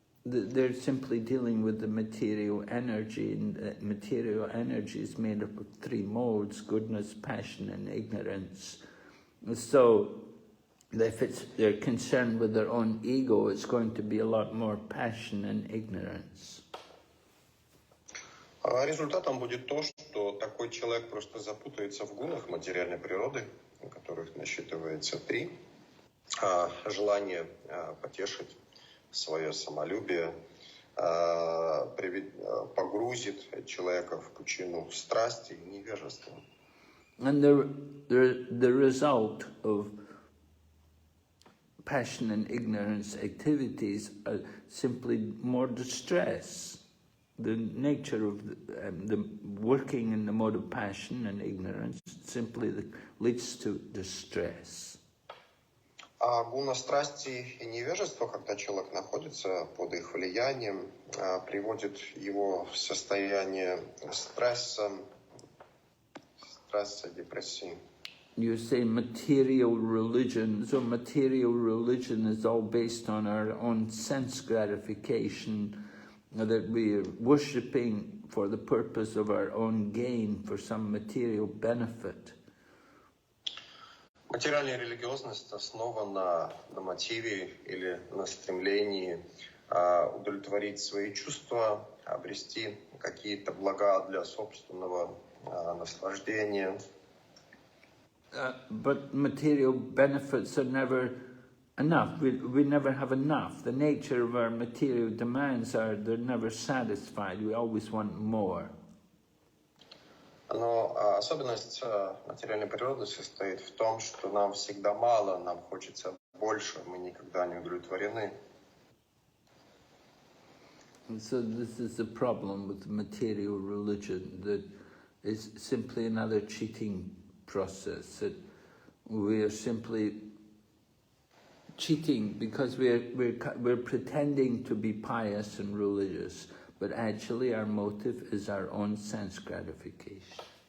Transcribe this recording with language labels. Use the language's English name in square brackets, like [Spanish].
[English] They're simply dealing with the material energy, and material energy is made up of three modes: goodness, passion, and ignorance. So if they're concerned with their own ego, it's going to be a lot more passion and ignorance. [Russian] Результатом будет то, что такой человек просто запутается в гунах материальной природы, у которых насчитывается три. Желание потешить свое самолюбие погрузит человека в пучину страсти и невежества. [English] And the result of passion and ignorance activities are simply more distress. The nature of the working in the mode of passion and ignorance simply leads to distress. [Russian] А гуна страсти и невежества, когда человек находится под их влиянием, приводит его в состояние стресса, депрессии. [English] You say material religion, so material religion is all based on our own sense gratification, that we are worshipping for the purpose of our own gain, for some material benefit. [Russian] Материальная религиозность основана на мотиве или на стремлении удовлетворить свои чувства, обрести какие-то блага для собственного наслаждения. [English] But material benefits are never enough. We never have enough. The nature of our material demands are they're never satisfied. We always want more. [Russian] Но особенность материальной природы состоит в том, что нам всегда мало, нам хочется больше, мы никогда не удовлетворены. [English] And so this is the problem with material religion, that it's simply another cheating process, that we are simply cheating because we're pretending to be pious and religious, but actually our motive is our own sense gratification.